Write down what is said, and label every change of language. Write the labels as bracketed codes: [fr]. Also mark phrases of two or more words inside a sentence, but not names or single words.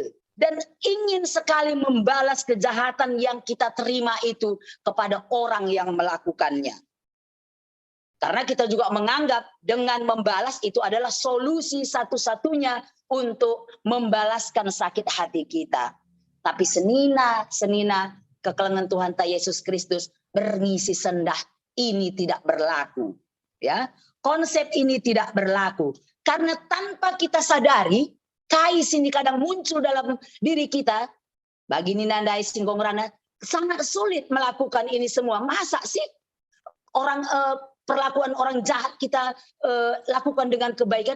[id] Dan ingin sekali membalas kejahatan yang kita terima itu kepada orang yang melakukannya. Karena kita juga menganggap dengan membalas itu adalah solusi satu-satunya untuk membalaskan sakit hati kita. Tapi [btx] senina kekelengan Tuhan ta Yesus Kristus berngisi sendah [id] ini tidak berlaku. Ya, konsep ini tidak berlaku karena tanpa kita sadari [btx] kai sini [id] kadang muncul dalam diri kita. Bagi Ninandai Singgong Rana sangat sulit melakukan ini semua. Masa sih perlakuan orang jahat kita lakukan dengan kebaikan?